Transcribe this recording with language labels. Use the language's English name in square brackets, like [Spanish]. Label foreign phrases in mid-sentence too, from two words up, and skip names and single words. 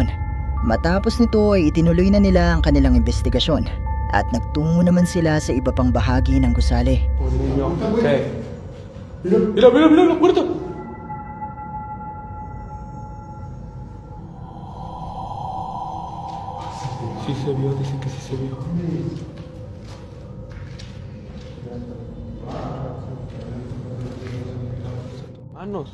[Filipino] Matapos nito ay itinuloy na nila ang kanilang investigasyon at nagtungo naman sila sa iba pang bahagi ng gusali. [Spanish] Un niño. ¿Qué? Mira la puerta. Sí se vio, dicen que sí se vio. Manos.